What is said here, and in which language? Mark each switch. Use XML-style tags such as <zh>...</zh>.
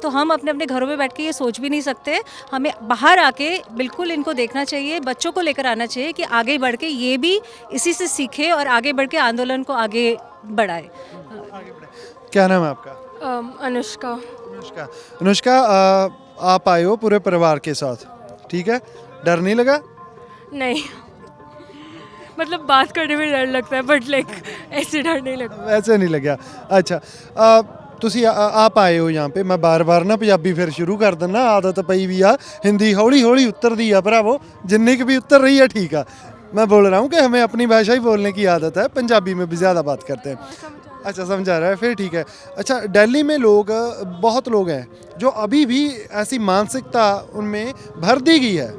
<hi>तो हम अपने अपने घरों में बैठ के ये सोच भी नहीं सकते, हमें बाहर आके बिल्कुल इनको देखना चाहिए, बच्चों को लेकर आना चाहिए कि आगे बढ़ के ये भी इसी से सीखे और आगे बढ़ के आंदोलन को आगे बढ़ाए। क्या नाम है आपका? अनुष्का। अनुष्का। अनुष्का, आप आए हो पूरे परिवार के साथ, ठीक है? डर नहीं लगा? नहीं, मतलब बात करने में डर लगता है, बट लाइक ऐसे डर नहीं लगता। वैसे नहीं लगा।</hi> <pa>अच्छा, ਤੁਸੀਂ ਆਪ ਆਏ ਹੋ</pa> <hi>यहाँ पे। मैं बार-बार ना</hi> <pa>ਪੰਜਾਬੀ ਫਿਰ ਸ਼ੁਰੂ ਕਰ ਦਿੰਦਾ, ਆਦਤ ਪਈ ਵੀ ਆ।</pa> <hi>हिंदी हौली-हौली उतरती है भरावो, जिन्नी की भी उतर रही है ठीक है। मैं बोल रहा हूँ कि हमें अपनी भाषा ही बोलने की आदत है, पंजाबी में भी ज़्यादा बात करते हैं। अच्छा, समझा रहा है, फिर ठीक है। अच्छा, दिल्ली में लोग, बहुत लोग हैं जो अभी भी ऐसी मानसिकता उनमें भर दी गई है।</hi>